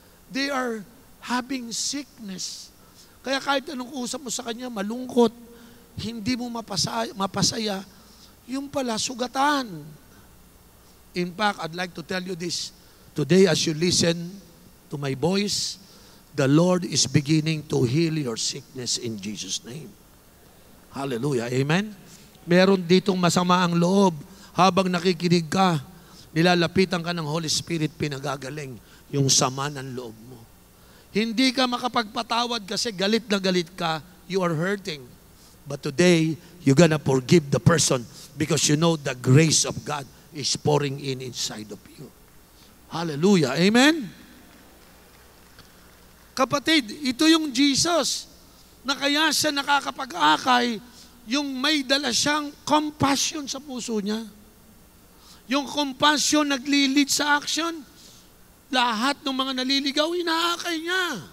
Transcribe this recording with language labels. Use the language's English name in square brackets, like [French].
[English] They are having sickness. [Filipino] Kaya kahit anong usap mo sa kanya, malungkot, hindi mo mapasaya, yung pala, sugatan. [English] In fact, I'd like to tell you this. Today, as you listen to my voice, the Lord is beginning to heal your sickness in Jesus' name. Hallelujah. Amen? [Filipino] Meron ditong masama ang loob. Habang nakikinig ka, nilalapitan ka ng Holy Spirit, pinagagaling yung sama ng loob mo. Hindi ka makapagpatawad kasi galit na galit ka, [English] you are hurting. But today, you're gonna forgive the person because you know the grace of God is pouring in inside of you. Hallelujah. Amen? [Filipino] Kapatid, ito yung Jesus na kaya siya nakakapag-akay, yung may dala siyang compassion sa puso niya. Yung compassion naglilid sa action. Lahat ng mga naliligaw, inaakay niya.